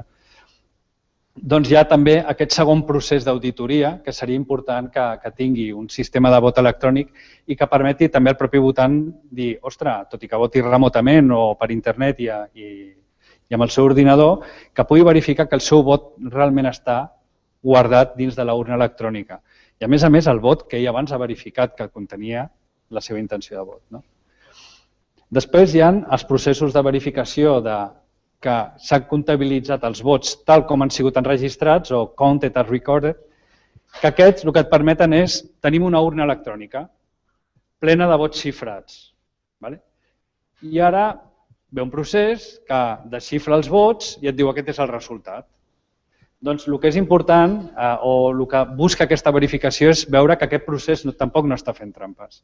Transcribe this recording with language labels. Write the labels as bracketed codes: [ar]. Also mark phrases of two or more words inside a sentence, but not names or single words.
[ca] Doncs hi ha també aquest segon procés d'auditoria que seria important que tingui un sistema de vot electrònic i que permeti també al propi votant dir, ostres, tot i que voti remotament o per internet i amb el seu ordinador, que pugui verificar que el seu vot realment està guardat dins de l'urna electrònica. I a més, el vot que ell abans ha verificat que contenia la seva intenció de vot. Després hi ha els processos de verificació que s'han comptabilitzat els vots tal com han sigut enregistrats o [en] counted as recorded, [ca] que aquests el que et permeten és tenir una urna electrònica plena de vots xifrats. I ara ve un procés que desxifra els vots i et diu aquest és el resultat. Doncs el que és important o el que busca aquesta verificació és veure que aquest procés tampoc no està fent trampes.